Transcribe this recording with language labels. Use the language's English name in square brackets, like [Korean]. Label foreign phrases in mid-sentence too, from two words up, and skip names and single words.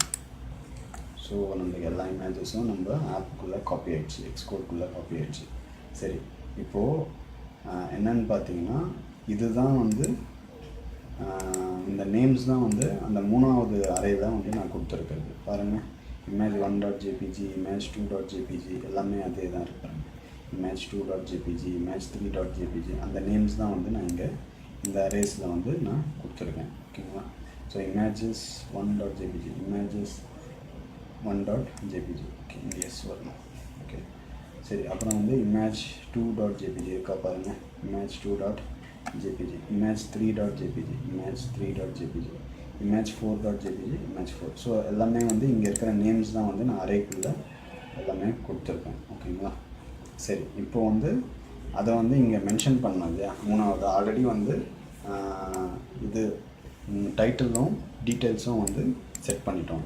[Tamil] ஸோ நம்மளுக்கு எல்லா இமேஜஸும் நம்ம ஆப்புக்குள்ளே காப்பி ஆகிடுச்சு, எக்ஸ்கோட்குள்ளே காப்பி ஆகிடுச்சு. சரி, இப்போது என்னென்னு பார்த்தீங்கன்னா இதுதான் வந்து இந்த நேம்ஸ் தான் வந்து அந்த 3வது அரே தான் வந்து நான் கொடுத்துருக்கிறது. பாருங்கள், image1.jpg, image2.jpg எல்லாமே அதே தான் இருப்பாங்க. image2.jpg, image3.jpg அந்த நேம்ஸ் தான் வந்து நான் இங்கே இந்த அரேஸில் வந்து நான் கொடுத்துருக்கேன். ஓகேங்களா? ஸோ images1.jpg, images1.jpg. ஓகே, இங்கே எஸ் வரணும். ஓகே, சரி. அப்புறம் வந்து image2.jpg இருக்கா பாருங்கள், image2.jpg, image3.jpg, image3.jpg, image4.jpg, image4. ஸோ எல்லாமே வந்து இங்கே இருக்கிற நேம்ஸ் தான் வந்து நான் அரேக்குள்ளே எல்லாமே கொடுத்துருக்கேன். ஓகேங்களா? சரி, இப்போ வந்து அதை வந்து இங்கே மென்ஷன் பண்ணோம் இல்லையா, 3வது ஆல்ரெடி வந்து இது டைட்டிலும் டீட்டெயில்ஸும் வந்து செட் பண்ணிட்டோம்.